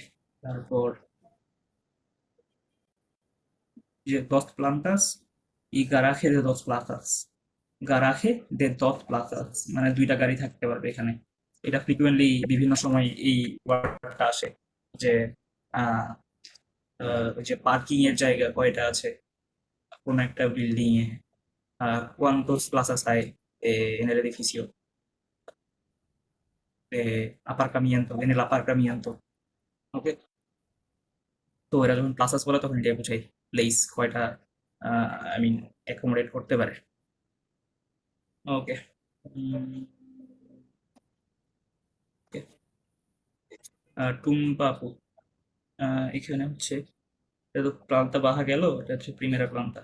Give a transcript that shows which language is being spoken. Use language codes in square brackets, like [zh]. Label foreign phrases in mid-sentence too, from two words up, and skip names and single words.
[bn] তারপর যে [es] dos plantas y garaje de dos plazas. garaje de dos plazas [bn] মানে দুইটা গাড়ি থাকতে পারবে এখানে। এটা ফ্রিকুয়েন্টলি বিভিন্ন সময় এই ওয়ার্ডটা আসে, যে আহ, ওই যে পার্কিং এর জায়গা কয়টা আছে কোন একটা বিল্ডিং এ। [es] ¿Cuántos plazas hay en el edificio de aparcamiento, en el aparcamiento? [bn] ওকে, তো এরা যখন প্লাসাস বলে তখন এটা বোঝাই প্লেস কয়টা অ্যাকোমোডেট করতে পারে। ওকে, টুম্পাপু এখানে হচ্ছে, এটা তো [es] planta baja [bn] গেল, এটা হচ্ছে [es] primera planta.